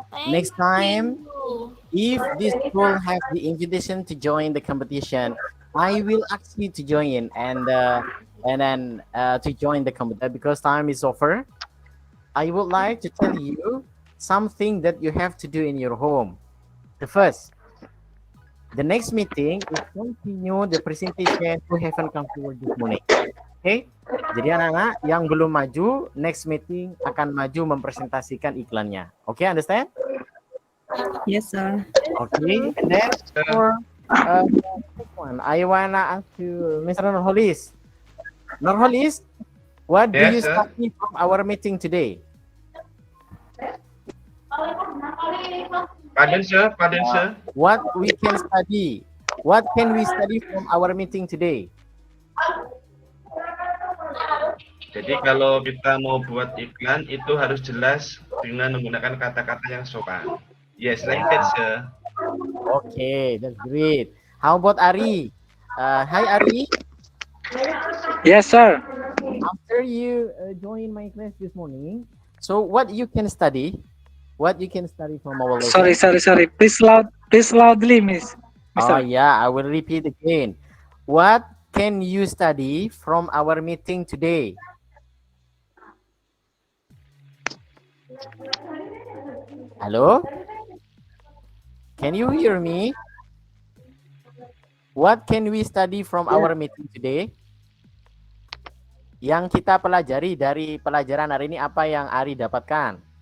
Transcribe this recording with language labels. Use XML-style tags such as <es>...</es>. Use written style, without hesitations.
<en>Next time, if this school have the invitation to join the competition, I will ask you to join and then to join the competition because time is over. I would like to tell you something that you have to do in your home. The next meeting is continue the presentation who haven't come forward this morning. Okay?</en> <id>Jadi anak-anak yang belum maju,</id> <en>next meeting</en> <id>akan maju mempresentasikan iklannya.</id> <en>Okay, understand? Yes, sir. Okay, and then for next one, I wanna ask you, Mr. Nurholis. Nurholis, what do you Yes, sir. study from our meeting today? Pardon, sir. Pardon, sir. What we can study? What can we study from our meeting today?</en> <id>Jadi kalau kita mau buat iklan itu harus jelas dengan menggunakan kata-kata yang sopan.</id> <en>Yes, like that, sir. Okay, that's great. How about Ari? Hi, Ari. Yes, sir. After you join my class this morning, so what you can study? What you can study from our lesson? Sorry. Please loudly, Miss. Oh Mister. yeah, I will repeat again. What can you study from our meeting today? Hello? Can you hear me? What can we study from our meeting today?</en> <id>Yang kita pelajari dari pelajaran hari ini apa yang Ari dapatkan?</id>